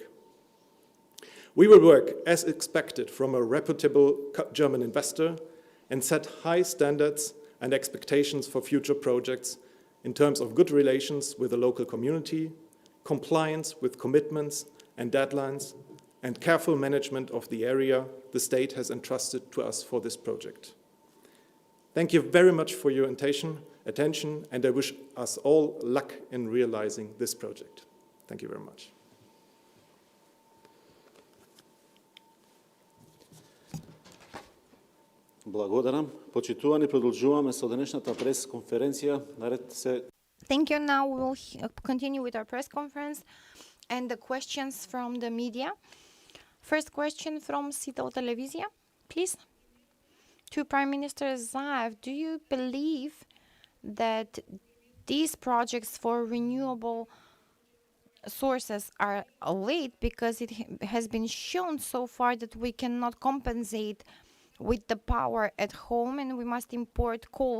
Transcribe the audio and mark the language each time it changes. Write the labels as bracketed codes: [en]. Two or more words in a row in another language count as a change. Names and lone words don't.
[en] We will work as expected from a reputable German investor and set high standards and expectations for future projects in terms of good relations with the local community, compliance with commitments and deadlines, and careful management of the area the state has entrusted to us for this project. Thank you very much for your attention, and I wish us all luck in realizing this project. Thank you very much. [mk] Благодарам. Почитувани, продолжуваме со денешната прес-конференција. Наред се... [en] Thank you. Now we will continue with our press conference and the questions from the media. First question from Citadel Televizija, please. To Prime Minister Zaev, do you believe that these projects for renewable sources are late because it has been shown so far that we cannot compensate with the power at home and we must import coal?